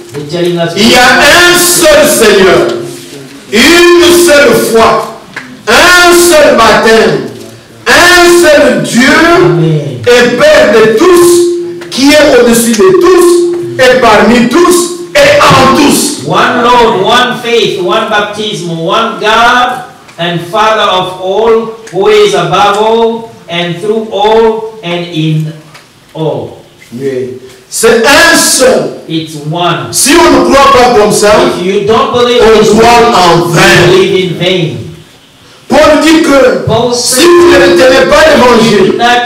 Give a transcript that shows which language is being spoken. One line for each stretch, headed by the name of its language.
French: Il y a un seul Seigneur, une seule foi, un seul baptême, un seul Dieu. Amen. Et Père de tous, qui est au-dessus de tous, et parmi tous, et en tous.
English: One Lord, one faith, one baptism, one God and Father of all, who is above all and through all and in all.
French: Oui. C'est un seul.
English: It's one.
French: Si on ne croit pas comme ça,
English: if you don't believe
French: on croit en vain.
English: Believe in vain.
French: Paul dit que si vous ne retenez pas l'évangile,